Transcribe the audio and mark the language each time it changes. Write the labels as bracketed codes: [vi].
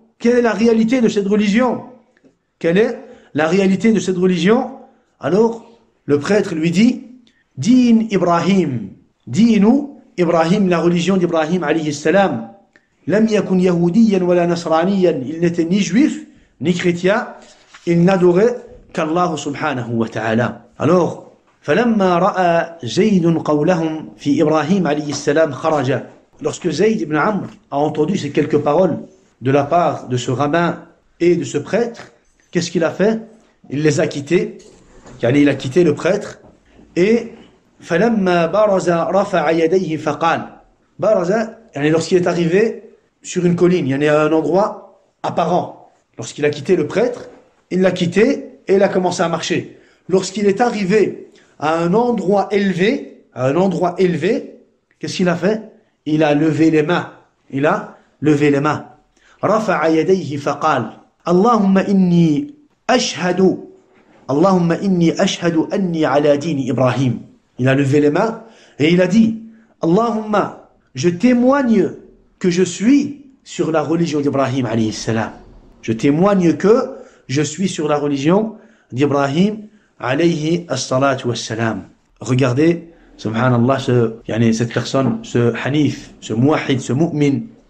[fr] Quelle est la réalité de cette religion? Quelle est la réalité de cette religion? Alors, le prêtre lui dit, Din Ibrahim. Dinu Ibrahim, la religion d'Ibrahim alayhi salam. [ar] Lam yakun yahudiyan wala nasraniyan. [fr] Il n'était ni juif, ni chrétien. Il n'adorait qu'Allah subhanahu wa ta'ala. [ar] Alors, فلما رأى زيد قولهم في إبراهيم عليه السلام خرج. [fr] Lorsque Zayd ibn Amr a entendu ces quelques paroles de la part de ce rabbin et de ce prêtre, qu'est-ce qu'il a fait? Il les a quittés. Il a quitté le prêtre. Et [ar] فلما برز رفع يديه فقال. [fr] برز, lorsqu'il est arrivé sur une colline, à un endroit apparent. Lorsqu'il a quitté le prêtre, il l'a quitté et il a commencé à marcher. Lorsqu'il est arrivé à un endroit élevé, qu'est-ce qu'il a fait? Il a levé les mains. [ar] رفع يديه فقال اللهم إني أشهد أني على دين إبراهيم. [fr] Il a levé les mains et il a dit Allahumma, je témoigne que je suis sur la religion d'Ibrahim alayhi salam. Je témoigne que je suis sur la religion d'Ibrahim alayhi as-salatu was-salam. Regardez, subhanallah, cette personne, ce hanif, ce muwahhid, ce mu'min.